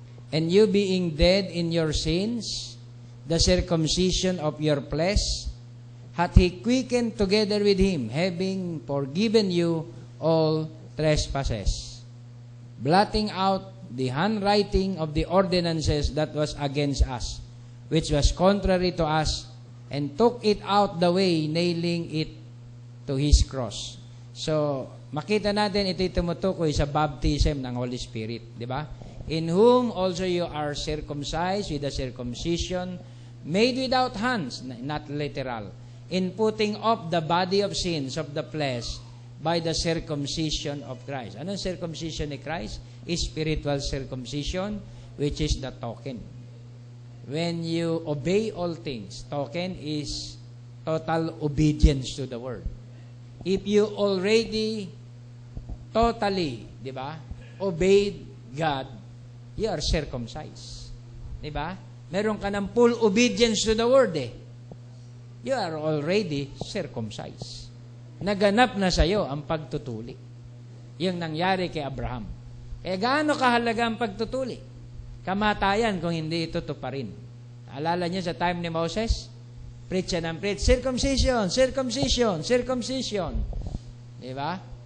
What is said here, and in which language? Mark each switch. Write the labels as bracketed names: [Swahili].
[English] And you being dead in your sins, the circumcision of your flesh, hath he quickened together with him, having forgiven you all trespasses, blotting out the handwriting of the ordinances that was against us, which was contrary to us, and took it out the way, nailing it to his cross. [Filipino] So, makita natin ito tumutukoy sa baptism ng Holy Spirit, di ba? [English] In whom also you are circumcised with a circumcision made without hands, not literal, in putting off the body of sins of the flesh by the circumcision of Christ. [Filipino] Anong [English] circumcision ni Christ? Spiritual circumcision, which is the token. When you obey all things, token is total obedience to the word. If you already totally, di ba, obeyed God, you are circumcised. Di ba? [Filipino] Meron ka ng [English] full obedience to the word eh. You are already circumcised. [Filipino] Naganap na sa iyo ang pagtutuli. Yung nangyari kay Abraham. Kaya gaano kahalaga ang pagtutuli? Kamatayan kung hindi ito tuparin. Alala niyo sa time ni Moses? [English] Preach and preach. Circumcision, circumcision, circumcision. Di ba?